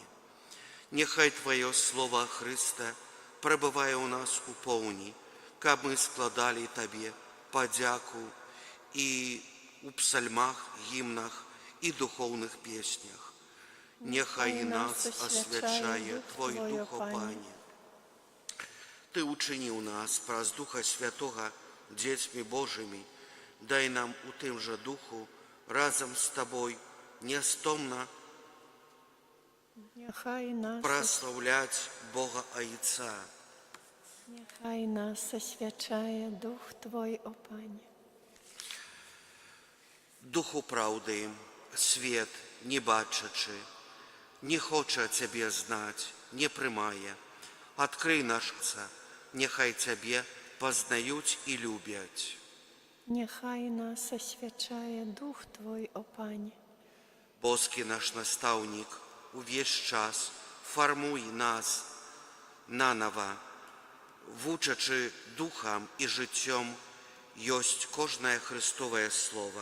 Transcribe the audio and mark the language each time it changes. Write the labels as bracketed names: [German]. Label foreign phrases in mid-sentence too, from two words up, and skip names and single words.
[Ukrainian] Нехай Твоє Слово, Христе, перебуває у нас у повні, каб ми складали Тобі подяку і у псальмах, гімнах і духовних піснях. Нехай нас освячає Твой Дух, Пане. [Russian] Ты учинил нас, праз Духа Святого, детьми Божьими, дай нам у тем же Духу разом с Тобой нестомно прославлять Бога Отца. [Ukrainian] Нехай нас освячає Дух Твой, о Пане. Духу правди, свет, не бачачи, не хоче Тебе знать, не прымае. [Belarusian] Адкрый наш сердце, нехай Цябе пазнаюць і любяць. [Ukrainian] Нехай нас освячає Дух Твой, о Пане. [Belarusian] Боскі наш настаўнік, увесь час фармуй нас нанова, вучачы духам і жыццём ёсць кожнае Христовае слово.